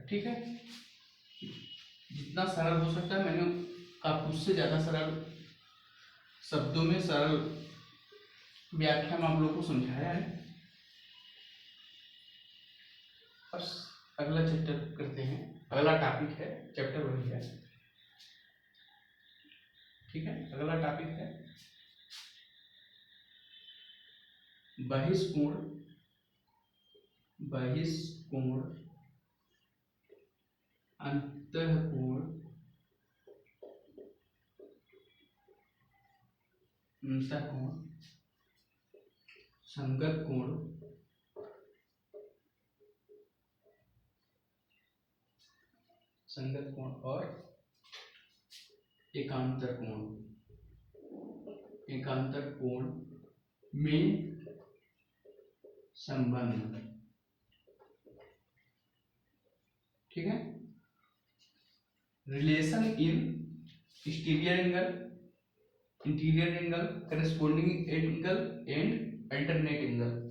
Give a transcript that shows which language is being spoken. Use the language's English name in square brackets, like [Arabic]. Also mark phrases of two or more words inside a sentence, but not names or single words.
[Hindi] ठीक है, जितना सरल हो सकता है, मैंने आपको उससे ज़्यादा सरल शब्दों में, सरल व्याख्या में आप लोगों को समझाया है। बस अगला चैप्टर करते हैं, अगला टॉपिक है, चैप्टर वही है। ठीक है, अगला टॉपिक है बहिष्कोण, बहिष्कोण, अंतःकोण, अंतःकोण, संगत कोण, संगत कोण और एकांतर कोण, एकांतर कोण में संबंध। ठीक है, [English] relation in exterior angle, interior angle, corresponding angle and alternate angle.